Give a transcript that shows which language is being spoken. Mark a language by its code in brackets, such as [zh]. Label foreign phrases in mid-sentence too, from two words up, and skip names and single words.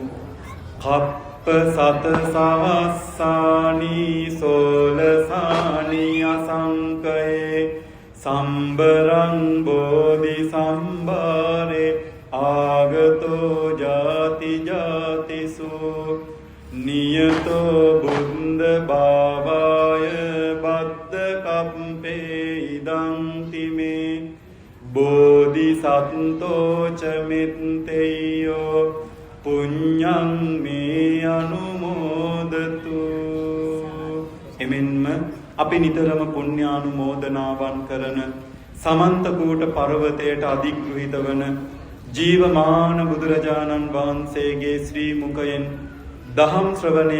[pi] කප්ප සත සවස්සානි සෝලසානි අසංකයේ සම්බරං බෝධි සම්භාරේ ආගතෝ ජාති ජාතිසු නියතෝ බුද්ධ භාවාය බද්ද කම්පේ ඉදං තිමේ බෝධි සත්තෝ ච මෙත්තේයෝ පුඤ්ඤං මේ අනුමෝදතු. [si] එමෙන්ම අපි නිතරම පුණ්‍යානුමෝදනාවන් කරන සමන්ත කූට පර්වතයට අධිග්‍රහිත වන ජීවමාන බුදුරජාණන් වහන්සේගේ ශ්‍රී මුඛයෙන් දහම් ශ්‍රවණය